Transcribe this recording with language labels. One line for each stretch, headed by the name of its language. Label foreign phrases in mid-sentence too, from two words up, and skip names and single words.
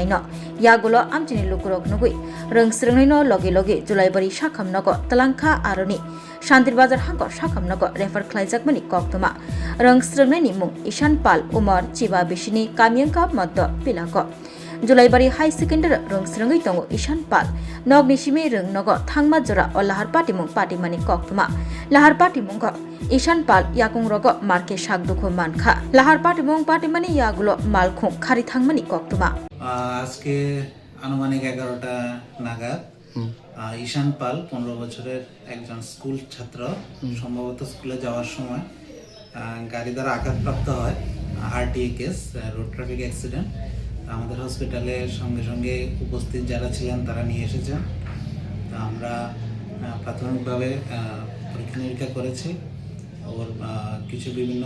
Kok Borok: न यागुलो आमचिनि लुकुरक नुगुइ रों स्रंनाय न लगे लगे जुलाइबारि साखामनगो तलांखा आरोनि शान्तिर बाजार हांको साखामनगो रेफार ख्लाइजाकमनि कक्तमा रों स्रंनायनि मुं ईशान पाल उमर चिबा बिसिनि कामियंका मद्द पिलाको जुलाइबारि हाई सेकेन्डारि रों स्रंगै दंगो ईशान पाल नगनि सिमे रों नगो थांमा जरा ओ लाहार पाटिमुं पाटिमानि कक्तमा लाहार पाटिमुंग ईशान पाल याकुं रगो मार्के सागदुखो मानखा लाहार पाटिमुं पाटिमानि यागुलो मालखुं खारि थांमानि कक्तमा
Bangla: আজকে আনুমানিক 11টা নাগাদ ঈশান পাল 15 বছরের একজন স্কুল ছাত্র সম্ভবত স্কুলে যাওয়ার সময় গাড়ি দ্বারা আঘাতপ্রাপ্ত হয়
English: RTA case road traffic accident
Bangla: আমাদের হসপিটালে সঙ্গে সঙ্গে উপস্থিত যারা ছিলেন তারা নিয়ে এসেছেন আমরা প্রাথমিকভাবে পরীক্ষা নিরীক্ষা করেছি ওর কিছু বিভিন্ন